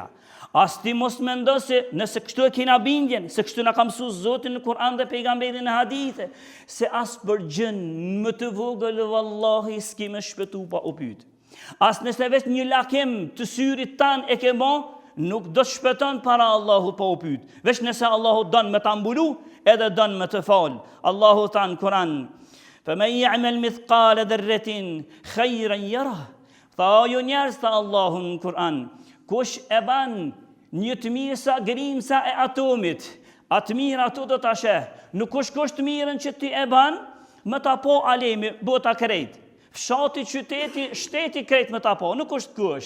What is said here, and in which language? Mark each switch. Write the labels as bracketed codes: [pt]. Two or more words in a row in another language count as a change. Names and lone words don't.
[sq] As ti mos mendo se nëse kështu e kena bindjen, se kështu na ka mësuar Zoti në Kur'an dhe pejgamberi në hadithe, se as për gjën më të vogël vallahi s'ki më shpëtu pa u pyet. As nëse veç një lakim të syrit tan e ke bën, nuk do të shpëton para Allahut pa u pyet. Veç nëse Allahu don me ta mbulu, edhe don me të fal. Allahu tha në Kur'an, [ar] "فمن يعمل مثقال ذرة خيرا يره." [sq] Tha ju njerëz, tha Allahu në Kur'an, kush e ban një të mirë sa grimsa e atomit, atë mirë ato do ta sheh. Nuk është mirën që ti e ban, më ta po alemi, bota krejt. Fshati, qyteti, shteti krejt më ta po, nuk është kusht.